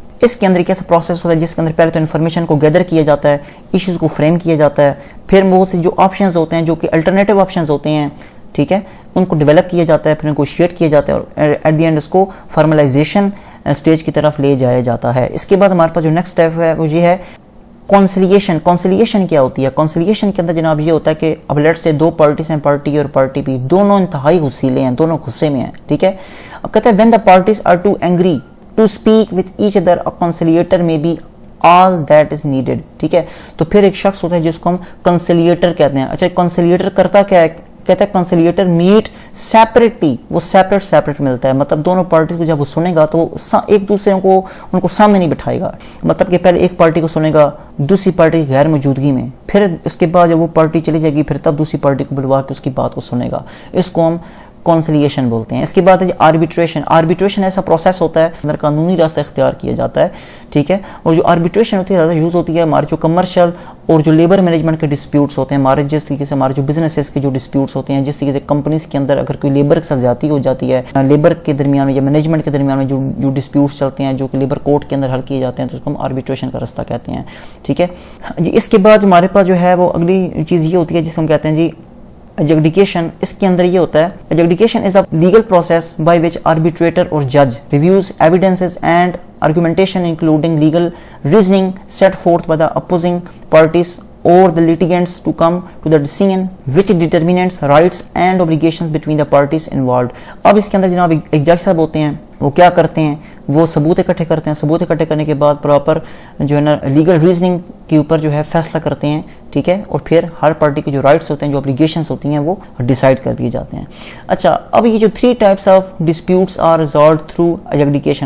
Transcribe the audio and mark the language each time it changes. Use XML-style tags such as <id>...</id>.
<ur>اس کے اندر ایک ایسا پروسیس ہوتا ہے جس کے اندر پہلے تو انفارمیشن کو گیدر کیا جاتا ہے, ایشوز کو فریم کیا جاتا ہے, پھر بہت سے جو آپشنز ہوتے ہیں جو کہ الٹرنیٹیو آپشنز ہوتے ہیں, ٹھیک ہے, ان کو ڈیولپ کیا جاتا ہے, پھر نیگوشیٹ کیا جاتا ہے اور ایٹ دی اینڈ اس کو فارملائزیشن اسٹیج کی طرف لے جایا جاتا ہے. اس کے بعد ہمارے پاس جو نیکسٹ اسٹیپ ہے وہ یہ ہے کونسلیشن. کونسلیشن کیا ہوتی ہے؟ کونسلیشن کے اندر جناب یہ ہوتا ہے کہ اب لیٹ سے دو پارٹیز ہیں, پارٹی اور پارٹی بی, دونوں انتہائی غصیلے ہیں, دونوں غصے میں ہیں. ٹھیک ہے, اب کہتے ہیں</ur> <en>when the parties are too angry to speak with each other, a conciliator may be all that is needed.</en> <ur>ٹھیک ہے, تو پھر ایک شخص ہوتا ہے جس کو ہم کنسلیٹر کہتے ہیں. اچھا, کنسلیٹر کرتا کیا ہے؟ کہتا ہے کنسلیٹر میٹ سیپریٹلی, وہ سیپریٹ ملتا ہے. مطلب دونوں پارٹیز کو جب وہ سنے گا تو ایک دوسرے کو ان کو سامنے نہیں بٹھائے گا. مطلب کہ پہلے ایک پارٹی کو سنے گا دوسری پارٹی کی غیر موجودگی میں, پھر اس کے بعد جب وہ پارٹی چلی جائے گی پھر تب دوسری پارٹی کو بلوا کے اس کی بات کو سنے گا. اس کو ہم کونسلیشن بولتے ہیں. اس کے بعد ہے آربیٹریشن. آربیٹریشن ایسا پروسیس ہوتا ہے اندر قانونی راستہ اختیار کیا جاتا ہے. ٹھیک ہے, اور جو آربیٹریشن ہوتی ہے زیادہ یوز ہوتی ہے ہمارے جو کمرشل اور جو لیبر مینجمنٹ کے ڈسپیوٹس ہوتے ہیں, ہمارے جس طریقے سے ہمارے جو بزنسز کے جو ڈسپیوٹس ہوتے ہیں, جس طریقے سے کمپنیز کے اندر اگر کوئی لیبر کے ساتھ زیادتی ہو جاتی ہے, لیبر کے درمیان میں یا مینجمنٹ کے درمیان میں جو ڈسپیوٹس چلتے ہیں جو کہ لیبر کورٹ کے اندر حل کیے جاتے ہیں, تو اس کو ہم آربیٹریشن کا راستہ کہتے ہیں. ٹھیک ہے جی, اس کے بعد ہمارے پاس جو ہے وہ اگلی چیز یہ ہوتی ہے جس کو ہم کہتے ہیں جی adjudication. اس کے اندر یہ ہوتا ہے</ur> <en>adjudication is a legal process by which arbitrator or judge reviews evidences and argumentation including legal reasoning set forth by the opposing parties or the litigants to come to the decision which determines rights and obligations between the parties involved.</en> <ur>اب اس کے اندر جناب ایک جج صاحب ہوتے ہیں, وہ کیا کرتے ہیں, وہ ثبوت اکٹھے کرتے ہیں. ثبوت اکٹھے کرنے کے بعد پراپر جو ہے نا لیگل ریزننگ کے اوپر جو ہے فیصلہ کرتے ہیں. ٹھیک ہے, اور پھر ہر پارٹی کے جو رائٹس ہوتے ہیں, جو اوبلیگیشنز ہوتی ہیں وہ ڈیسائیڈ کر دیے جاتے ہیں. اچھا, اب یہ جو</ur> <en>3 types of disputes are resolved through adjudication.</en>